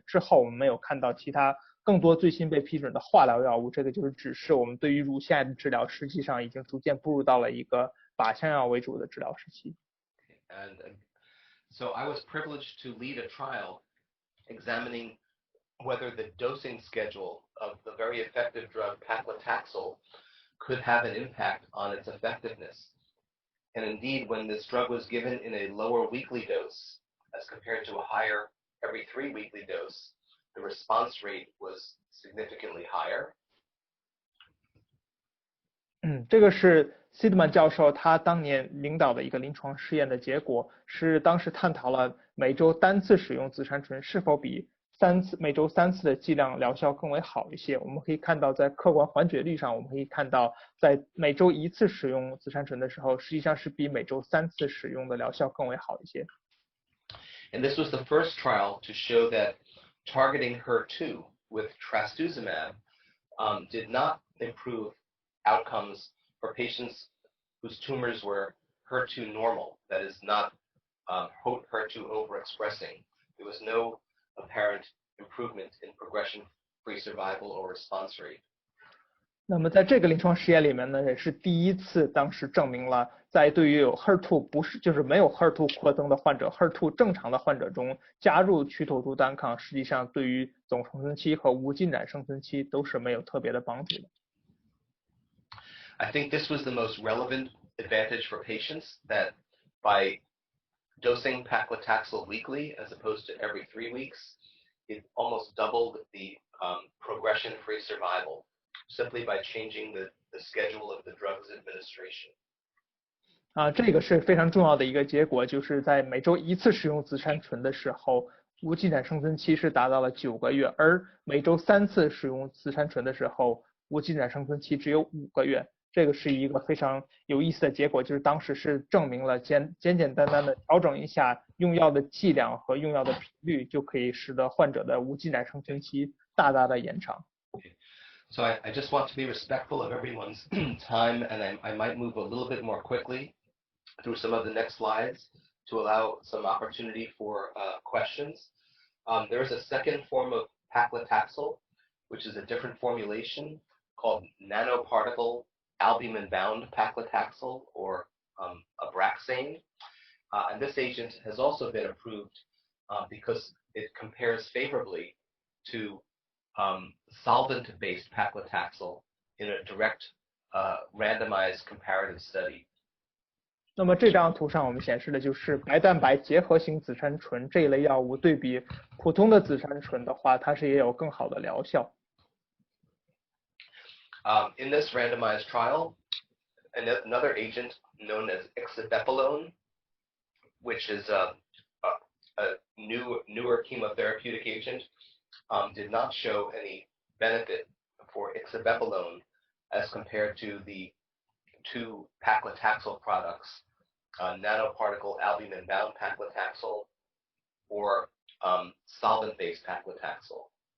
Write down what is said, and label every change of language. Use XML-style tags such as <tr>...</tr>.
<zh>之后我们没有看到其他更多最新被批准的化疗药物，这个就是指示我们对于乳腺癌的治疗实际上已经逐渐步入到了一个靶向药为主的治疗时期。</zh> <en>So I was privileged to lead a trial examining whether the dosing schedule of the very effective drug paclitaxel could have an impact on its effectiveness. And indeed, when this drug was given in a lower weekly dose as compared to a higher every 3 weekly dose, the response rate was significantly higher.</en> <zh>这个是 Seidman 教授他当年领导的一个临床试验的结果，是当时探讨了每周单次使用紫杉醇是否比每周3次的剂量疗效更为好一些。我们可以看到，在客观缓解率上，我们可以看到，在每周1次使用紫杉醇的时候，实际上是比每周3次使用的疗效更为好一些。</zh> <en>And this was the first trial to show that targeting HER2 with trastuzumab did not improve outcomes for patients whose tumors were HER2 normal, that is not HER2 overexpressing. There was no apparent improvement in progression-free survival or response rate.</en> <zh>那么在这个临床实验里面呢，也是第一次当时证明了，在对于有 HER2 就是没有 HER2 扩增的患者 ，HER2 正常的患者中加入曲头图单抗，实际上对于总生存期和无进展生存期都是没有特别的帮助的。</zh> <en>I think this was the most relevant advantage for patients, that by dosing paclitaxel weekly as opposed to every 3 weeks, it almost doubled the progression-free survival simply by changing the schedule of the drug's administration.</en> <zh>这个是非常重要的一个结果，就是在每周1次使用紫杉醇的时候，无进展生存期是达到了9个月，而每周3次使用紫杉醇的时候，无进展生存期只有5个月。这个是一个非常有意思的结果，就是当时是证明了简单的调整一下用药的剂量和用药的频率，就可以使得患者的无进展生存期大大的延长。</zh> <en>So I just want to be respectful of everyone's time, and I might move a little bit more quickly through some of the next slides to allow some opportunity for questions. There is a second form of paclitaxel, which is a different formulation called nanoparticle albumin-bound paclitaxel, or Abraxane. And this agent has also been approved because it compares favorably to solvent-based paclitaxel in a direct randomized comparative study.</en> <zh>那么这张图上我们显示的就是白蛋白结合型紫杉醇这一类药物对比普通的紫杉醇的话，它是也有更好的疗效。</zh> <en>In this randomized trial, another agent known as ixabepilone, which is a newer chemotherapeutic agent, did not show any benefit for ixabepilone as compared to the 2 paclitaxel products, nanoparticle albumin-bound paclitaxel or solvent-based paclitaxel.</en>